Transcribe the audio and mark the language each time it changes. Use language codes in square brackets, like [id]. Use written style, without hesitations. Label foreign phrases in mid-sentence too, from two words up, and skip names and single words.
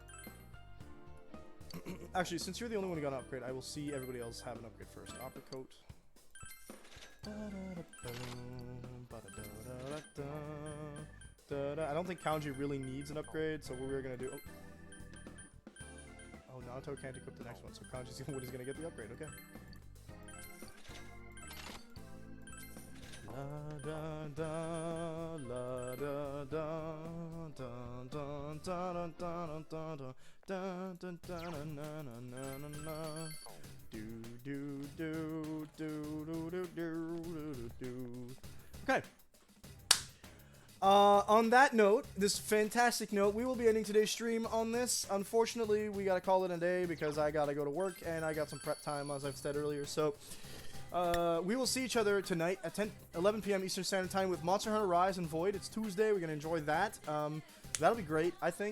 [en] Actually, since you're the only one who got an upgrade, I will see everybody else have an upgrade first. Opera Coat. I don't think Kanji really needs an upgrade, so what we're going to do... Oh, Naoto can't equip the next one, so Kanji's the one who's gonna get the upgrade, okay. La da da la da da da da da da da da da da na na na na do do do do do do do do. Okay. On that note, this fantastic note, we will be ending today's stream on this. Unfortunately, we gotta call it a day because I gotta go to work and I got some prep time, as I've said earlier. So, we will see each other tonight at 11 p.m. Eastern Standard Time with Monster Hunter Rise and Void. It's Tuesday. We're gonna enjoy that. That'll be great, I think.